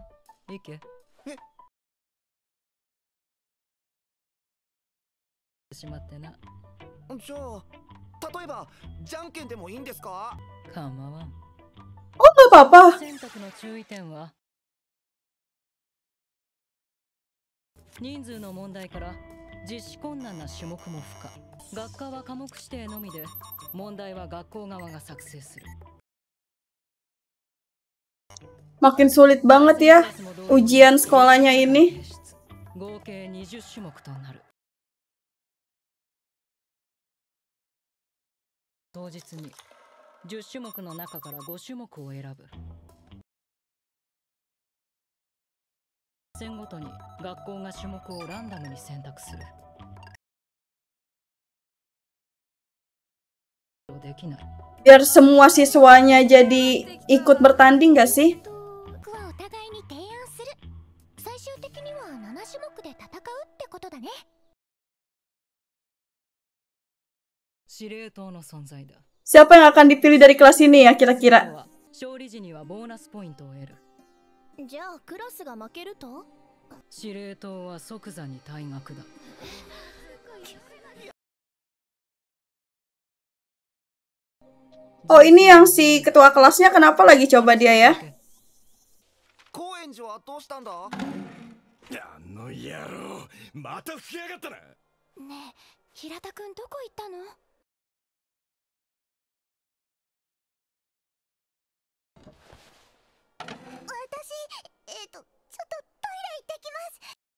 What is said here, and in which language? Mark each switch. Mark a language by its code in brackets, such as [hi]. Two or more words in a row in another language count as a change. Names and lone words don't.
[ja] いけ。しまってな。じゃあ、例えばじゃんけんでもいいんですか？構わん。 [id] Oh, gak apa-apa. [ja] 選択の注意点は人数の問題から実施困難な種目も不可。学科は科目指定のみで問題は学校側が作成する。 [id] Makin sulit banget ya ujian sekolahnya ini. [ja] 合計20種目となる。当日に10種目の中から5種目を選ぶ。戦ごとに学校が種目をランダムに選択する。できない。 [id] Biar semua siswanya jadi ikut bertanding gak sih? [ja] 僕はお互いに提案する。最終的には7種目で戦うってことだね。司令塔の存在だ。 [id] Siapa yang akan dipilih dari kelas ini ya kira-kira? [ja] 勝利時にはボーナスポイントを得る。じゃあクラスが負けると？司令塔は即座に退学だ。 [id] Oh, ini yang si ketua kelasnya kenapa lagi coba dia ya? [ja] 高円寺はどうしたんだ？あの野郎、また吹きやがったな。ねえ、平田くんどこ行ったの？私、ちょっとトイレ行ってきます。